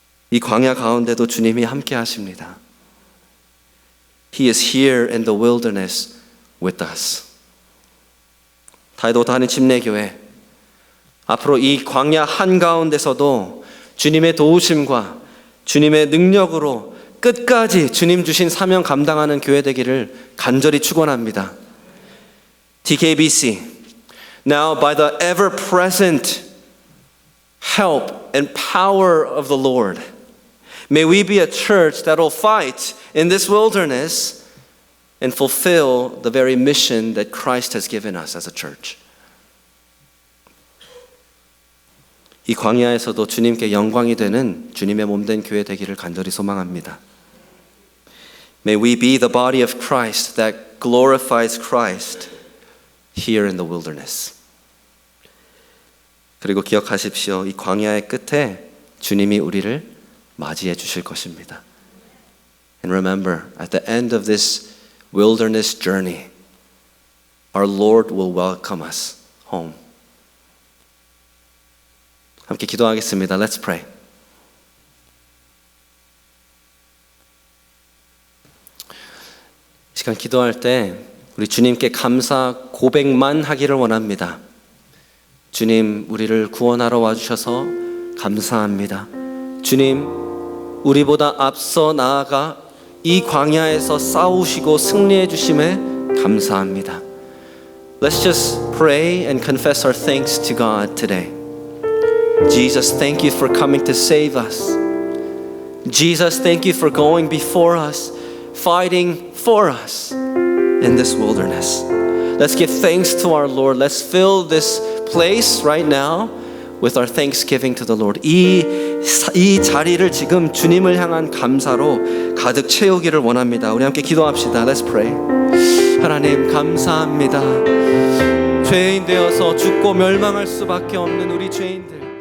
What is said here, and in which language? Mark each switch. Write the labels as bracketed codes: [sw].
[ko] 이 광야 가운데도 주님이 함께 하십니다. [en] He is here in the wilderness with us. [ko] 다이도 다니 침례교회 앞으로 이 광야 한가운데서도 주님의 도우심과 주님의 능력으로 끝까지 주님 주신 사명 감당하는 교회 되기를 간절히 축원합니다. [en] TKBC, now by the ever-present help and power of the Lord, may we be a church that will fight in this wilderness and fulfill the very mission that Christ has given us as a church. [ko] 이 광야에서도 주님께 영광이 되는 주님의 몸된 교회 되기를 간절히 소망합니다. [en] May we be the body of Christ that glorifies Christ here in the wilderness. [ko] 그리고 기억하십시오. 이 광야의 끝에 주님이 우리를 맞이해 주실 것입니다. [en] And remember, at the end of this wilderness journey, our Lord will welcome us home. [ko] 함께 기도하겠습니다. [en] Let's pray. [ko] 이 시간 기도할 때 우리 주님께 감사 고백만 하기를 원합니다. 주님, 우리를 구원하러 와주셔서 감사합니다. 주님, 우리보다 앞서 나아가 이 광야에서 싸우시고 승리해 주심에 감사합니다. [en] Let's just pray and confess our thanks to God today. Jesus, thank you for coming to save us. Jesus, thank you for going before us, fighting for us in this wilderness. Let's give thanks to our Lord. Let's fill this place right now with our thanksgiving to the Lord. [ko] 이 자리를 지금 주님을 향한 감사로 가득 채우기를 원합니다. 우리 함께 기도합시다. [en] Let's pray. [ko] 하나님 감사합니다. 죄인 되어서 죽고 멸망할 수밖에 없는 우리 죄인들,